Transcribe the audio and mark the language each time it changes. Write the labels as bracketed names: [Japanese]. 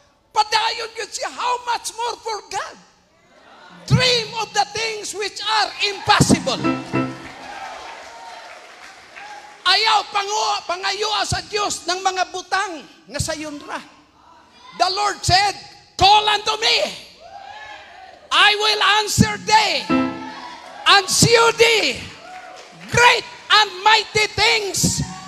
[Cebuano] Padayon yun siya, [English] how much more for God? Dream of the things which are impossible. [Cebuano] Ayaw pangayua sa Diyos ng mga butang nga sayon ra. [English] The Lord said, call unto me. I will answer thee. And see thee great and mighty things